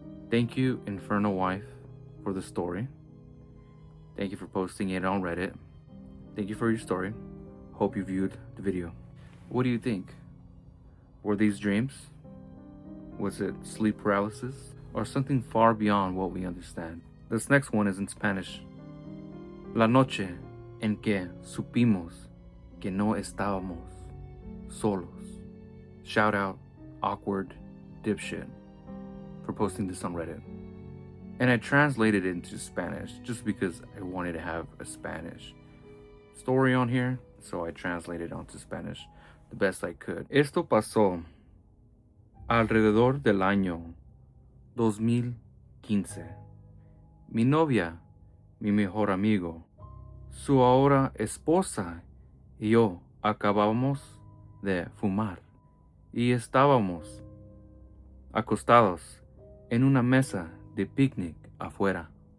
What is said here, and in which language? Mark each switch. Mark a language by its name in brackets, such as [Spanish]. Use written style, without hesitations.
[English] Thank you, Infernal Wife, for the story. Thank you for posting it on Reddit. Thank you for your story. Hope you viewed the video. What do you think? Were these dreams? Was it sleep paralysis? Or something far beyond what we understand? This next one is in Spanish. [Spanish] La noche en que supimos que no estábamos solos. [English] Shout out, awkward dipshit, for posting this on Reddit. And I translated it into Spanish just because I wanted to have a Spanish story on here, so I translated onto Spanish the best I could. [Spanish] Esto pasó alrededor del año 2015. Mi novia, mi mejor amigo, su ahora esposa y yo acabamos de fumar y estábamos acostados en una mesa de picnic afuera.